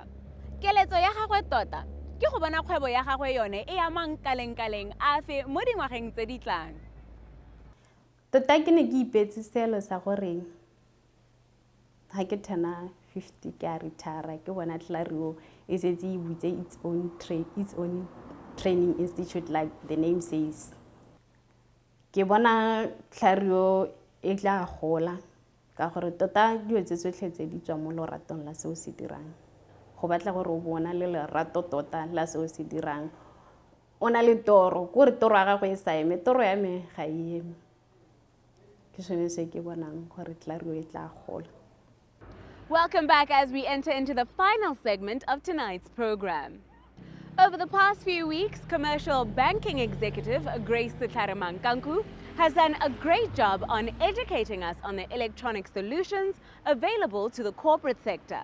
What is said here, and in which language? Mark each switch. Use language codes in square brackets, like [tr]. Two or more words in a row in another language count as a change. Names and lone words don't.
[tn] Keletso ya gagwe tota ke go bona kgwebo ya gagwe yone e amang kaleng a fe mo dingwageng tse di tlang. Tota ke ne ke ipetse selo sa gore ha ke thana 50 ke a retire ke bona Tlaruo e setse e butse [en] its own training institute like the name says. [tn] Ke bona Tlaruo e tla gola ka gore tota dilo tse tsotlhe tse di tswa mo loratong la seo se dirang. Go batla gore o bona le lerato tota la seo se dirang. O na le toro gore toro ya gagwe e sa eme toro ya me ga e eme. Ke sone se ke bonang gore Tlaruo e tla gola. [en] Welcome back as we enter into the final segment of tonight's program. Over the past few weeks, commercial banking executive Grace Mankanku has done a great job on educating us on the electronic solutions available to the corporate sector.